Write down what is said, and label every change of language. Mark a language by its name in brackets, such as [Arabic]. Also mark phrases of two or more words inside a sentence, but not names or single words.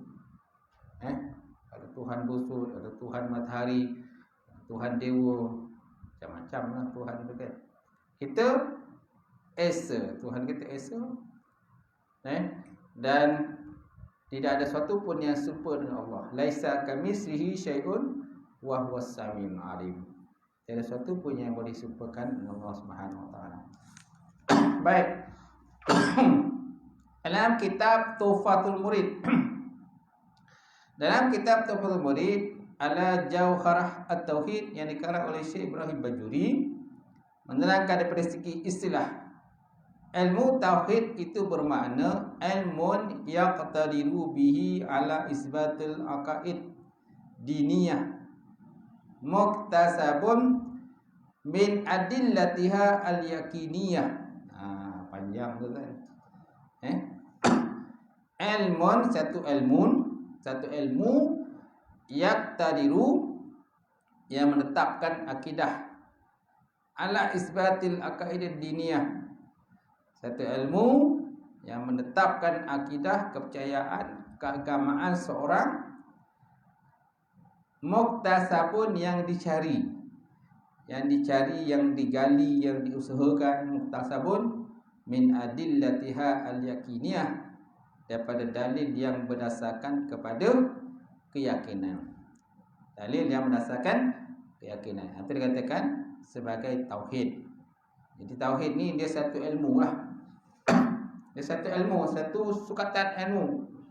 [Malay] Ada Tuhan busut, ada Tuhan matahari, Tuhan dewa, macam-macam lah Tuhan tu kan. Kita esa, Tuhan kita esa. Dan tidak ada sesuatu pun yang serupa dengan Allah. [Arabic] ليس كمثله شيء وهو السميع العليم. [Malay] Tiada sesuatu pun yang boleh serupakan dengan Allah [Arabic] سبحانه وتعالى. [Malay] Baik. Dalam kitab Tuhfatul Murid. Dalam kitab Tuhfatul Murid ala Jauharah At-Tauhid yang dikarang oleh Syekh Ibrahim Bajuri menerangkan daripada segi istilah ilmu tauhid itu bermakna [Arabic] علم يقتدر به على إثبات العقائد الدينية مكتسب من أدلتها اليقينية. [Malay] Panjang tu kan. Ilmun, satu ilmu yaqtadiru yang menetapkan akidah [Arabic] على إثبات العقائد الدينية. [Malay] Satu ilmu yang menetapkan akidah, kepercayaan, keagamaan seorang, muktasabun yang dicari, yang digali, yang diusahakan. [Arabic] مكتسب من أدلتها اليقينية, [Malay] daripada dalil yang berdasarkan kepada keyakinan. Dalil yang berdasarkan keyakinan. Itu dikatakan sebagai tauhid. Jadi tauhid ni dia satu ilmu lah. Dia satu ilmu, satu sukatan ilmu.